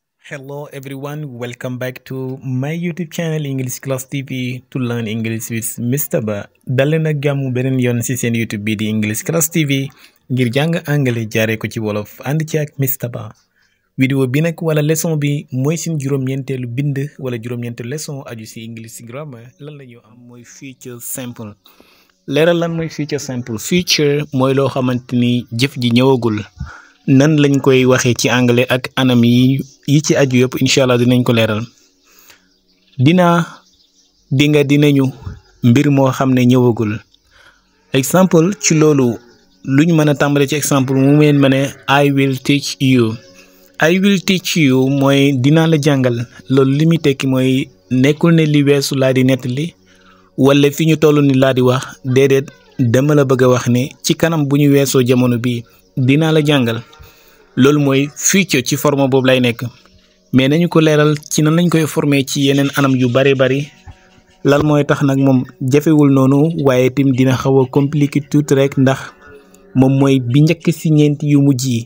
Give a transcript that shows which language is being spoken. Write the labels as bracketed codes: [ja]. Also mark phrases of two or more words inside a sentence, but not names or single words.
[en] Hello everyone, welcome back to my YouTube channel English Class TV to learn English with Mr. Ba. [wo] Daleen ak jàmm beneen yoon ci seen YouTube bi di English Class TV ngir jàng anglais jaaree ko ci wolof ànd ci ak Mr. Ba. Vidéo bi nag wala leçon bi mooy seen juróom-ñeenteelu bind wala juróom-ñeenteelu leçon aju ci [en] English grammar. [wo] Lan la ñu am mooy [en] future simple. [wo] Leeral lan mooy [en] future simple. [wo] Future mooy loo xamante ni jëf ji ñëwagul. Nan lañ koy waxee ci anglais ak anam yi ci aju yëpp [ar] إن شاء الله [wo] dinañ ko leeral. dinañu mbir moo xam ne ñëwagul. Exemple ci loolu luñ mën a tàmbale ci exemple mu meen ma ne [en] I will teach you. I will teach you [wo] mooy dinaa la jàngal. Loolu li muy tekki mooy nekkul ne li weesu laa di nettali wala fi ñu toll ni laa di wax déedéet dama la bëgg a wax ne ci kanam bu ñu weesoo jamono bi dinaa la jàngal. Loolu mooy future ci forme boobu lay nekk mais nañu ko leeral ci nan lañ koy former ci yeneen anam yu bari lan mooy tax nag moom jafewul noonu waaye tim dina xaw a compliqué tuuti rek ndax moom mooy bi njëkk ci ñeenti yu mujj yi.